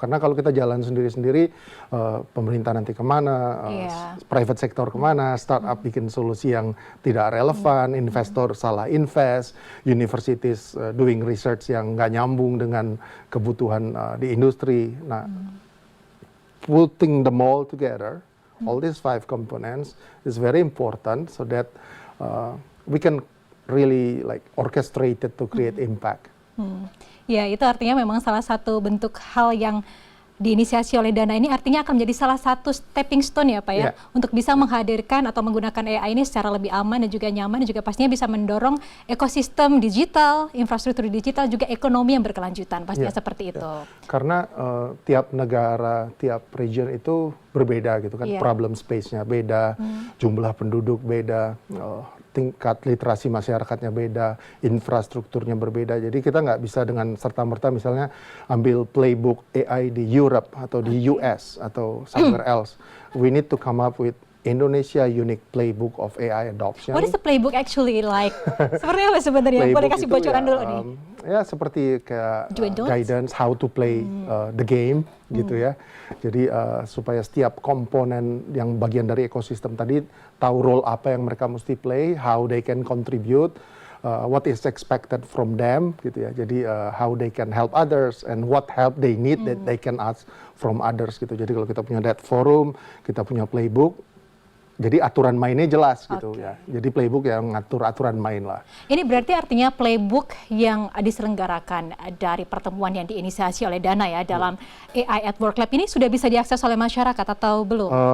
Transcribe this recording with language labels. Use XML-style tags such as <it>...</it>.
<id>Karena kalau kita jalan sendiri-sendiri, pemerintah nanti kemana, private sector kemana, startup bikin solusi yang tidak relevan, investor salah invest, universities</id> <en>doing research</en> <id>yang nggak nyambung dengan kebutuhan di industri.</id> <en>Nah, putting them all together, all these 5 components is very important so that we can really like orchestrate it to create impact.</en> <id>Ya, itu artinya memang salah satu bentuk hal yang diinisiasi oleh Dana ini artinya akan menjadi salah satu stepping stone ya Pak ya, untuk bisa menghadirkan atau menggunakan AI ini secara lebih aman dan juga nyaman, dan juga pastinya bisa mendorong ekosistem digital, infrastruktur digital, juga ekonomi yang berkelanjutan, pastinya seperti itu. Karena tiap negara, tiap region itu berbeda gitu kan, problem space-nya beda, jumlah penduduk beda, tingkat literasi masyarakatnya beda, infrastrukturnya berbeda. Jadi kita nggak bisa dengan serta-merta misalnya ambil playbook AI di Europe atau di US atau</id> <en>somewhere else. We need to come up with Indonesia unique playbook of AI adoption. What is the playbook actually like?</en> <id>Seperti apa sebenarnya? Boleh kasih bocoran dulu nih? Ya seperti kayak</id> <en>guidance how to play the game</en> <id>gitu ya. Jadi supaya setiap komponen yang bagian dari ekosistem tadi tahu role apa yang mereka mesti play,</id> <en>how they can contribute, what is expected from them</en> <id>gitu ya.</id> <en>Jadi how they can help others and what help they need that they can ask from others gitu.</en> <id>Jadi kalau kita punya</id> <en>that forum,</en> <id>kita punya</id> <en>playbook,</en> <id>Jadi aturan mainnya jelas gitu Oke. ya. Jadi playbook yang ngatur aturan main lah. Ini berarti artinya playbook yang diselenggarakan dari pertemuan yang diinisiasi oleh Dana ya dalam AI at Work Lab ini sudah bisa diakses oleh masyarakat atau belum?</id>